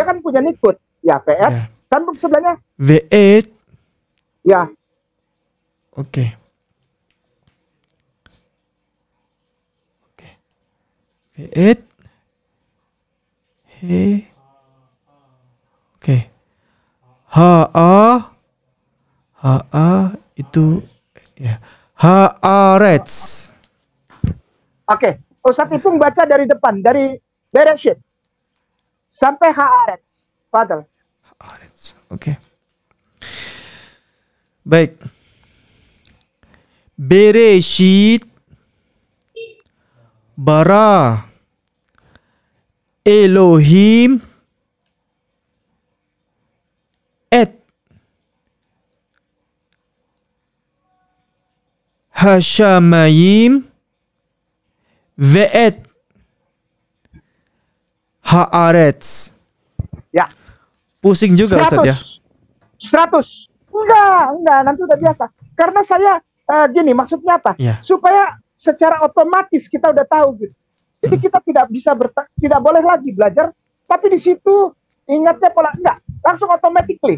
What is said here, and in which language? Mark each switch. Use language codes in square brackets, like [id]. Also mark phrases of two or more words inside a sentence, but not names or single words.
[id] Dia kan punya nikut. Ya, ve'et. Ya. Sambung sebelahnya. [he] Vet. [id] Ya, Oke. Oke. [he] Vet. He. [id] Oke. [he] Ha-a. [id] Ha-a itu ya. [he] Ha-arets. [id] oke. Ustadz Ipung baca dari depan, dari Bereshit sampai Haaretz. Fadal. [he] Haaretz. [id] Oke. Baik. [he] Bereshit bara Elohim et Hasyamayim ve'et Haaretz. [id] Ya. Pusing juga Ustaz ya. 100. Enggak, nanti udah biasa. Karena saya gini, maksudnya apa? Ya. Supaya secara otomatis kita udah tahu gitu. Jadi kita tidak boleh lagi belajar, tapi di situ ingatnya pola enggak, langsung automatically.